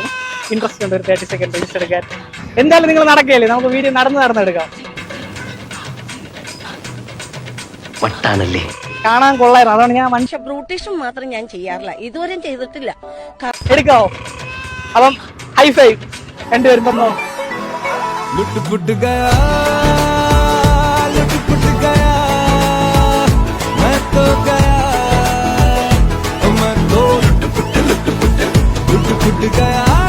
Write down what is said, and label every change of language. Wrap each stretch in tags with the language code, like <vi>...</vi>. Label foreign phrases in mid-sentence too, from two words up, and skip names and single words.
<ml>ഇൻട്രസ്റ്റ് ഉണ്ട് ഒരു 30</ml> <en>second reels</en> <ml>എടുക്കാൻ. എന്തായാലും നിങ്ങൾ നടക്കുകയല്ലേ, നമുക്ക് വീഡിയോ നടന്നെടുക്കാം. വട്ടാണല്ലേ, കാണാൻ കൊള്ളായിരുന്നു. അതാണ് ഞാൻ മനുഷ്യ ബ്രൂട്ടീഷും മാത്രം ഞാൻ ചെയ്യാറില്ല, ഇതുവരെയും ചെയ്തിട്ടില്ല. എടുക്കാവോ? അപ്പം ഹൈഫൈ രണ്ടുപേരും പറഞ്ഞോ.</ml> <hi>लुट-पुट गया, लुट-पुट गया, मैं तो गया, मैं तो लुट-पुट गया.</hi>